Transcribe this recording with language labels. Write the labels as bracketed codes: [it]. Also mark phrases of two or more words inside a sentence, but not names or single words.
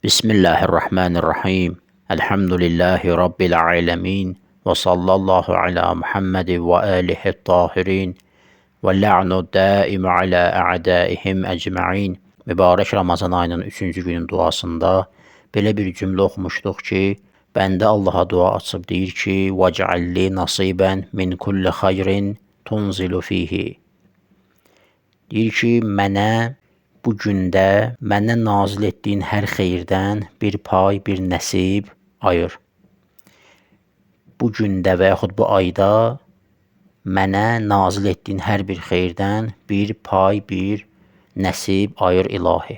[ar] بسم الله الرحمن الرحيم. الحمد لله رب العالمين. وصلى الله على محمد وآله الطاهرين. واللعن الدائم على أعدائهم أجمعين. [az] Mübarək Ramazan ayının 3-cü günün duasında belə bir cümlə oxumuşduq ki, bəndə Allaha dua açıb deyir ki, [ar] وَجْعَلْ نَصِيبًا مِنْ كُلِّ خَيْرٍ تُنْزِلُ فِيهِ. [az] Deyir ki, mənə bu gündə mənə nazil etdiyin hər xeyirdən bir pay, bir nəsib ayır. Bu gündə və yaxud bu ayda mənə nazil etdiyin hər bir xeyirdən bir pay, bir nəsib ayır ilahi.